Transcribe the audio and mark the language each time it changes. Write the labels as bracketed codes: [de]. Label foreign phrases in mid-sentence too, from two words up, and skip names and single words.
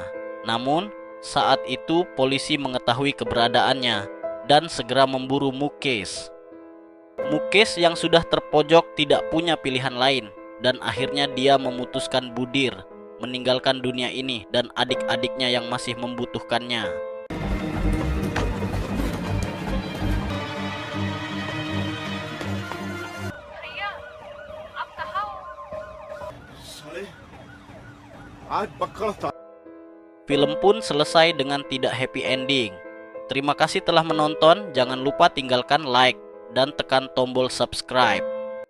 [id] Namun, saat itu polisi mengetahui keberadaannya dan segera memburu Mukesh. Mukesh yang sudah terpojok tidak punya pilihan lain dan akhirnya dia memutuskan budir, meninggalkan dunia ini dan adik-adiknya yang masih membutuhkannya. [hi] आज बक्कल था। [id] Film pun selesai dengan tidak [en] happy ending. [id] Terima kasih telah menonton, jangan lupa tinggalkan like dan tekan tombol subscribe.